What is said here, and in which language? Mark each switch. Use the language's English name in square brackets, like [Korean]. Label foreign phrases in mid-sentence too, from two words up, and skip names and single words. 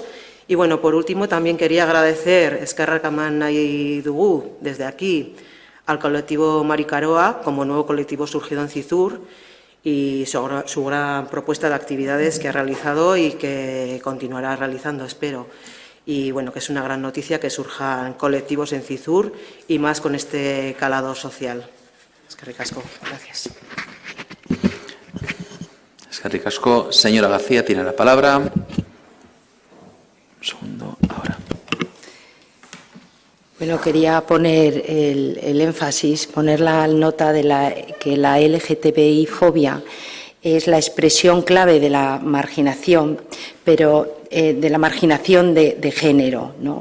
[Spanish] Y bueno, por último, también quería agradecer [Basque] Esquerra Kaman Nahi Dugu [Spanish] desde aquí al colectivo Maricaroa como nuevo colectivo surgido en Cizur y su gran propuesta de actividades que ha realizado y que continuará realizando, espero. Y bueno, que es una gran noticia que surjan colectivos en Cizur y más con este calado social. [Basque] Eskerrik asko. Gracias. Eskerrik asko. [Spanish] Señora García tiene la palabra. Un segundo, ahora. Bueno, quería poner el énfasis, poner la nota de que la LGTBI-fobia es la expresión clave de la marginación, pero de la marginación de género, ¿no?